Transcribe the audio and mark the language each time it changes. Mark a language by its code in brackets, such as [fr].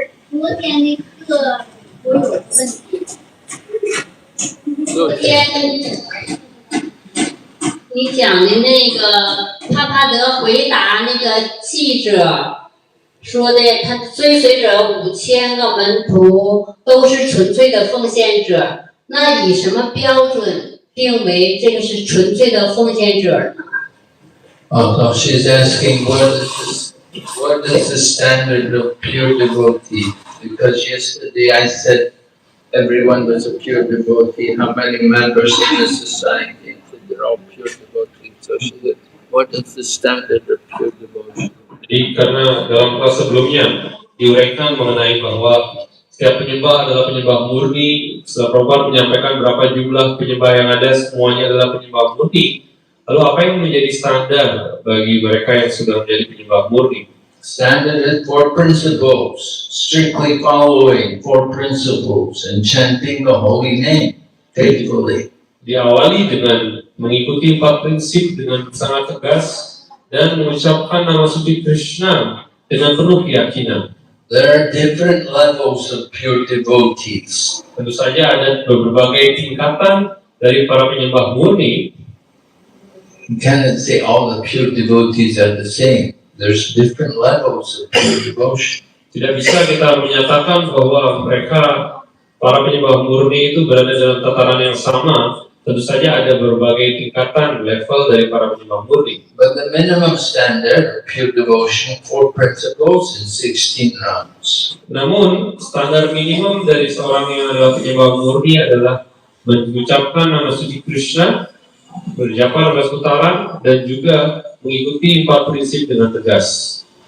[zh] 昨天那个我有个问题，昨天你讲的那个帕帕德回答那个记者说的，他追随者5000个门徒都是纯粹的奉献者，那以什么标准定为这个是纯粹的奉献者呢？ [en] So she's asking what is the standard of pure devotee? Because yesterday I said everyone was a pure devotee. How many members in the society? They're all pure devotees. So she said, what is the standard of pure devotion? [id] Jadi karena dalam kelas sebelumnya diuraikan mengenai bahwa setiap penyembah adalah penyembah murni. Setelah Prabhupada menyampaikan berapa jumlah penyembah yang ada, semuanya adalah penyembah murni. Lalu apa yang menjadi standar bagi mereka yang sudah menjadi penyembah murni? [en] Standard is 4 principles, strictly following 4 principles and chanting the holy name faithfully. [id] Diawali dengan mengikuti 4 prinsip dengan sangat tegas dan mengucapkan nama suci Krishna dengan penuh keyakinan. [en] There are different levels of pure devotees. [id] Tentu saja ada berbagai tingkatan dari para penyembah murni. [en] You cannot say all the pure devotees are the same. There's different levels of pure devotion. [id] Tidak bisa kita menyatakan bahwa mereka, para penyembah murni itu berada dalam tataran yang sama. Tentu saja ada berbagai tingkatan level dari para penyembah murni. But the minimum standard of pure devotion, 4 principles and 16 rounds. Namun, standar minimum dari seorang yang adalah penyembah murni adalah mengucapkan nama suci Krishna, berjapa 12 putaran, dan juga mengikuti 4 prinsip dengan tegas.